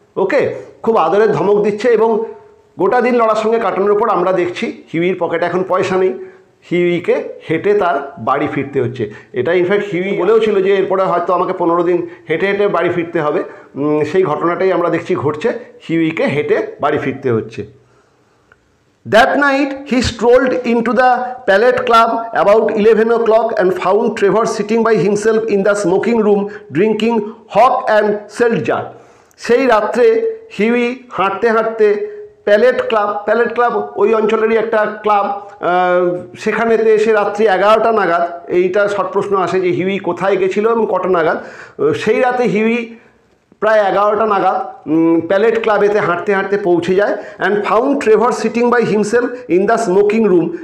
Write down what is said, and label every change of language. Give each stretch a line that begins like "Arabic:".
Bangla: ওকে, খুব আদরের ধমক দিচ্ছে এবং গোটা দিন লরার সঙ্গে কাটানোর পর আমরা দেখছি হিউইর পকেটে এখন পয়সা নেই, হিউইকে হেঁটে তার বাড়ি ফিরতে হচ্ছে। এটা ইনফ্যাক্ট হিউই বলেও ছিল যে এরপরে হয়তো আমাকে 15 দিন হেঁটে হেঁটে বাড়ি ফিরতে হবে। সেই ঘটনাটাই আমরা দেখছি ঘটছে, হিউইকে হেঁটে বাড়ি ফিরতে হচ্ছে।
English: That night he strolled into the Palette Club about 11 o'clock and found Trevor sitting by himself in the smoking room drinking hock and seltzer.
Bangla: সেই রাত্রে হিউই হাঁটতে হাঁটতে প্যালেট ক্লাব ওই অঞ্চলেরই একটা ক্লাব, সেখানেতে সে রাত্রি 11টা নাগাদ, এইটা শর্ট প্রশ্ন আসে যে হিউই কোথায় গেছিল এবং কটা নাগাদ। সেই রাতে হিউই প্রায় 11টা নাগাদ প্যালেট ক্লাবেতে হাঁটতে হাঁটতে পৌঁছে যায়
English: And found Trevor sitting by himself in the smoking room.